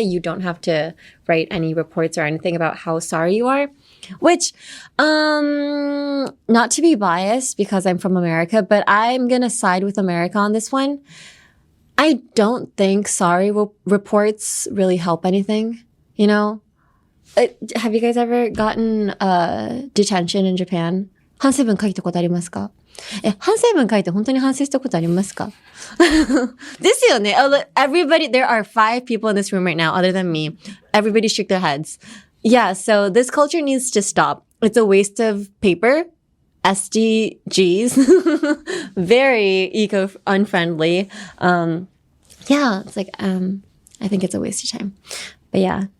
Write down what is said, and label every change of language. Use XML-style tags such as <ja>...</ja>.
<en>You don't have to write any reports or anything about how sorry you are, which, not to be biased because I'm from America, but I'm going to side with America on this one. I don't think sorry reports really help anything, you know? Have you guys ever gotten detention in Japan?</en> <ja>反省文書いたことありますか？反省文書いて本当に反省したことありますか？ですよね。</ja> <en>Everybody, there are 5 people in this room right now other than me. Everybody shook their heads. Yeah, so this culture needs to stop. It's a waste of paper. SDGs. Very eco-unfriendly. Yeah, it's like, I think it's a waste of time. But yeah.</en>